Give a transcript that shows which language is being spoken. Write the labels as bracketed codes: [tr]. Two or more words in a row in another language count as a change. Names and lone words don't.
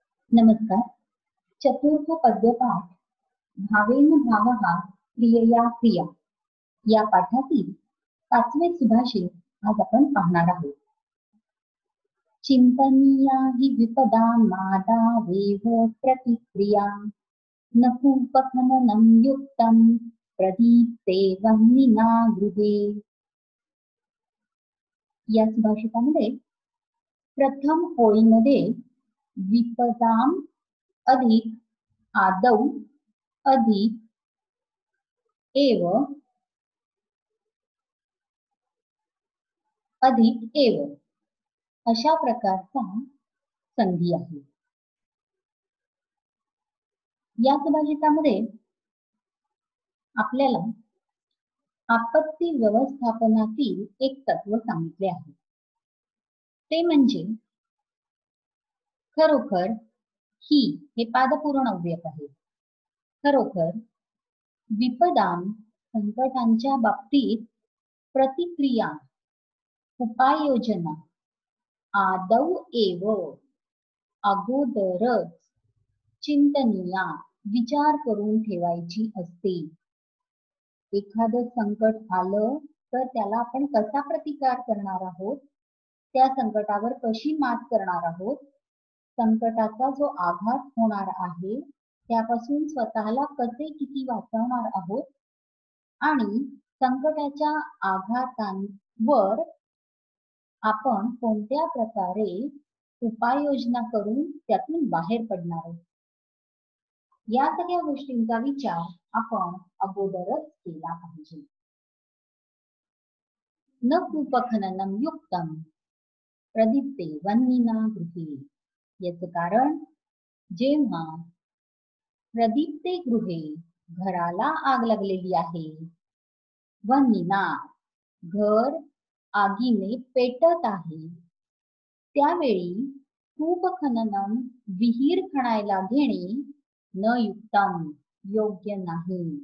[mr] नमस्कार. चतुर्थ पद्यपाठ भावेन भावः क्रियया क्रिया या पाठातील 5वे सुभाषित आज आपण पाहणार आहोत. [sa] चिंतनीया हि विपदा मादावेव प्रतिक्रिया न कूपखननं युक्तं प्रदीप्ते वह्निना गृहे. [mr] या सुभाषितामध्ये प्रथम ओळीमध्ये विपदाम अधिक आदौ अधिक एव अधिक एव अशा प्रकारचा संधी आहे. या सुभाषितामध्ये आपल्याला आपत्ती व्यवस्थापनातील एक तत्व सांगितले आहे. ते म्हणजे खरोखर ही हे पादपूर्ण अव्यय आहे. खरोखर विपदाम संकटांच्या बाबतीत प्रतिक्रिया उपाययोजना [sa] आदौ एव [mr] अगोदरच चिंतनीया विचार करून ठेवायची असते. एखादं संकट आलं तर त्याला आपण कसा प्रतिकार करणार आहोत, त्या संकटावर कशी मात करणार आहोत, संकटाचा जो आघात होणार आहे त्यापासून स्वतःला कसे किती वाचवणार आहोत आणि संकटाच्या आघातांवर आपण कोणत्या प्रकारे उपाययोजना करून त्यातून बाहेर पडणार आहोत, या सगळ्या गोष्टींचा विचार आपण अगोदरच केला पाहिजे. [sa] न कूपखननं युक्तं प्रदीप्ते वह्निना गृहे. [mr] याचं कारण जेव्हा [sa] प्रदीप्ते गृहे [mr] घराला आग लागलेली आहे, वह्निना घर आगीने पेटत आहे, त्यावेळी कूपखननं विहीर खणायला घेणे [sa] न युक्तम [mr] योग्य नाही.